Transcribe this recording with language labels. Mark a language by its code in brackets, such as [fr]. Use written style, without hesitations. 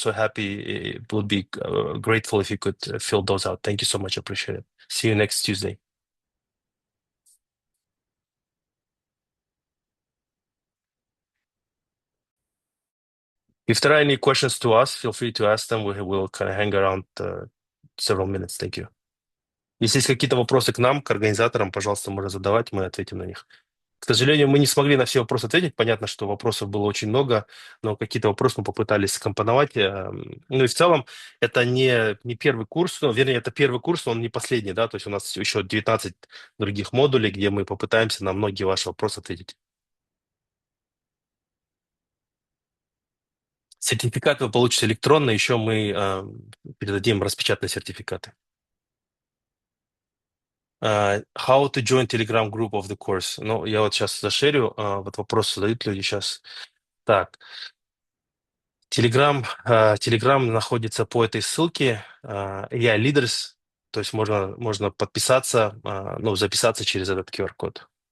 [en] So would be grateful if you could fill those out. Thank you so much. Appreciate it. See you next Tuesday. If there are any questions to us, feel free to ask them. We'll kind of hang around several minutes. Thank you. [ru] Если есть какие-то вопросы к нам, к организаторам, пожалуйста, можно задавать, мы ответим на них. К сожалению, мы не смогли на все вопросы ответить. Понятно, что вопросов было очень много, но какие-то вопросы мы попытались скомпоновать. Ну и в целом это не первый курс, ну, вернее, это первый курс, но он не последний, да, то есть у нас еще 19 других модулей, где мы попытаемся на многие ваши вопросы ответить. Сертификат вы получите электронно, еще мы передадим распечатанные сертификаты. [en] How to join Telegram group of the course? [ru] Ну, я вот сейчас зашерю, вот вопрос задают люди сейчас. Так, Telegram находится по этой ссылке, AI Leaders, то есть можно подписаться, ну, записаться через этот QR-код.